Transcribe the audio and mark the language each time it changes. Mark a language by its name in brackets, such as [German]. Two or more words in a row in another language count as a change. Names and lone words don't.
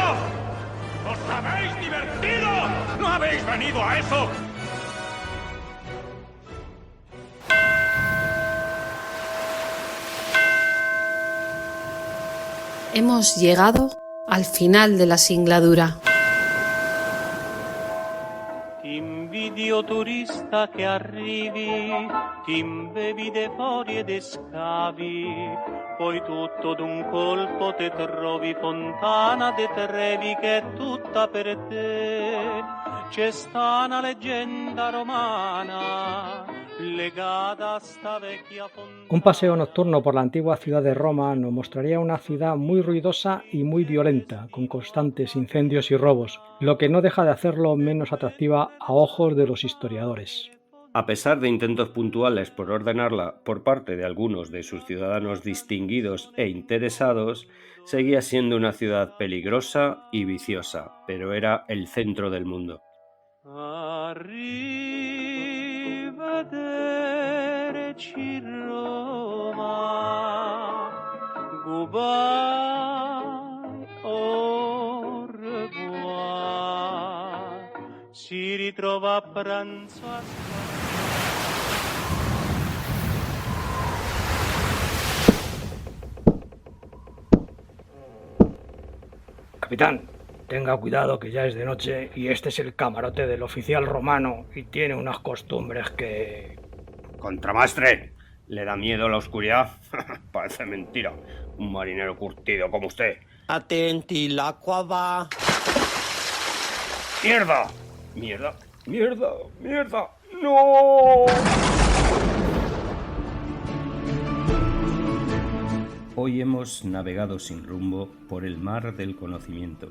[Spanish] ¿Os habéis divertido? ¿No habéis venido a eso? Hemos llegado al final de la singladura. [Italian] Ti invidio turista che arrivi, ti imbevi de fuori ed scavi, poi tutto d'un colpo te trovi Fontana de Trevi che è tutta per te. C'è sta una leggenda romana legata a sta vecchia fontana. [Spanish] Un paseo nocturno por la antigua ciudad de Roma nos mostraría una ciudad muy ruidosa y muy violenta, con constantes incendios y robos, lo que no deja de hacerlo menos atractiva a ojos de los historiadores. A pesar de intentos puntuales por ordenarla por parte de algunos de sus ciudadanos distinguidos e interesados, seguía siendo una ciudad peligrosa y viciosa, pero era el centro del mundo. [Italian] Arrivederci Roma, goodbye, [French] au revoir, [Italian] si ritrova a pranzo a [Spanish] Capitán, tenga cuidado que ya es de noche y este es el camarote del oficial romano y tiene unas costumbres que... Contramastre, ¿le da miedo la oscuridad? Parece mentira. Un marinero curtido como usted. [Italian] Attenti, l'acqua va. [Spanish] ¡Mierda! ¡Mierda! ¡Mierda! ¡Mierda! ¡No! Hoy hemos navegado sin rumbo por el mar del conocimiento.